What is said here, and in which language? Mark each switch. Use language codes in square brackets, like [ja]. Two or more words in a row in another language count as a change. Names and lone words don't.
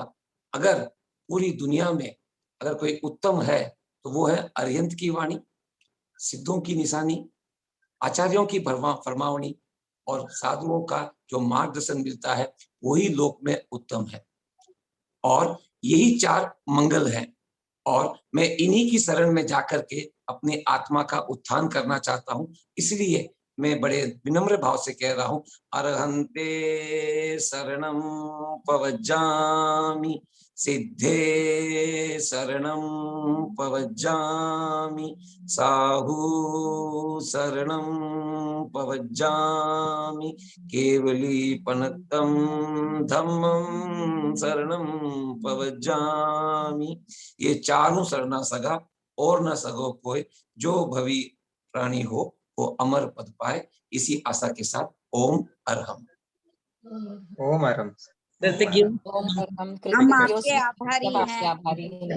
[hi] अगर पूरी दुनिया में अगर कोई उत्तम है तो वो है अरिहंत की वाणी, सिद्धों की निशानी, आचार्यों की फरमावणी और साधुओं का जो मार्गदर्शन मिलता है वही लोक में उत्तम है। और यही 4 मंगल हैं, और मैं इन्हीं की शरण में जाकर के अपनी आत्मा का उत्थान करना चाहता हूं। इसलिए मैं बड़े विनम्र भाव से कह रहा हूं, [pra] अरहंते शरणं पवज्जामि, सिद्धे शरणं पवज्जामि, साहू शरणं पवज्जामि, केवलीपनत्तं धम्मं शरणं पवज्जामि। [hi] ये चारों शरणा सगा और न सगो कोई, जो भवी प्राणी हो वो अमर पद पाए। इसी आशा के साथ ओम अरहम। ओम अरहम। ओम अरहम। हम कृतज्ञों आपके आभारी सब आपके हैं। आभारी हैं।